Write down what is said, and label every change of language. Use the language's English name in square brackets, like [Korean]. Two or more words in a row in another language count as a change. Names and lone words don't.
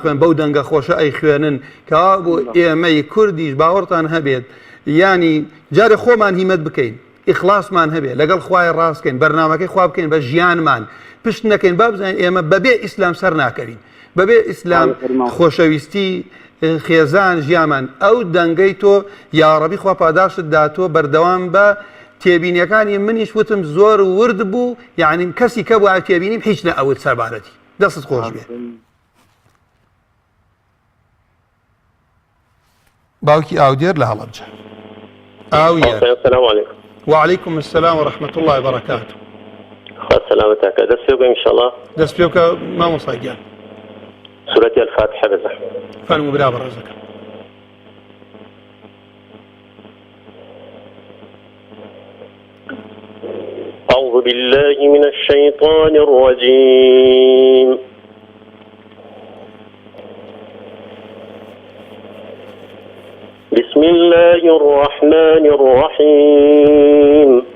[Central Kurdish] خوێن بەو دەنگە خۆشە ئەی خوێنن کەوا بۆ ئێمەی کوردیش باوەڕتان هەبێت ینی جارێ خۆمان هیمەت بکەین ئیخلاسمان هەبێت لەگەڵ خوای ڕاستکەین بەرنامەکەی خوا بکەین بە ژیانمان پشت نەکەین با بزانین ئێمە بەبێ ئیسلام سەر ناکەوین بەبێ ئیسلام خۆشەویستی خێزان ژیامان ئەو دەنگەی تۆ یا ڕەبی خوا پاداشت داتۆ بەردەوام بە تێبینیەکانی منیش وتم زۆر ورد بوو یعنی کەسی کە بوو تێبینیم هیچ نەئەوت سەربارەتی دەستت خۆش بێ. باوکی ئاودێر لە هەڵەبجە ئاویە [Arabic] السلام عليكم. وعليكم السلام ورحمة الله وبركاته. [Central Kurdish] سلامتك دەست پێ بکەین انشاءالله دەست پێ بکە مامۆستا گیان [Arabic] سورة الفاتحة بزحمة. [Central Kurdish] فەرموو برا بەڕێزەکەم. [Arabic] أعوذ بالله من الشيطان الرجيم. بسم الله الرحمن الرحيم.